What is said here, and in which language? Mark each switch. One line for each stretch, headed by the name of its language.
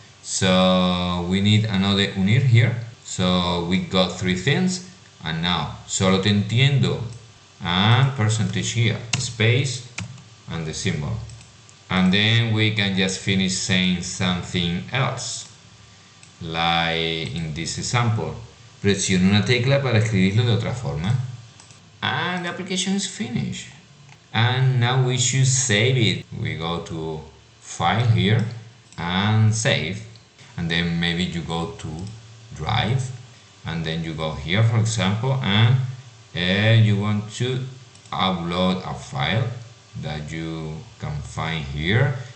English: So we need another unir here. So we got three things, and now
Spanish: solo te entiendo
English: and percentage here, space and the symbol. And then we can just finish saying something else, like in this example.
Spanish: Presiona una tecla para escribirlo de otra forma.
English: And the application is finished. And now we should save it. We go to File here and Save. And then maybe you go to Drive. And then you go here, for example, and you want to upload a file that you can find here.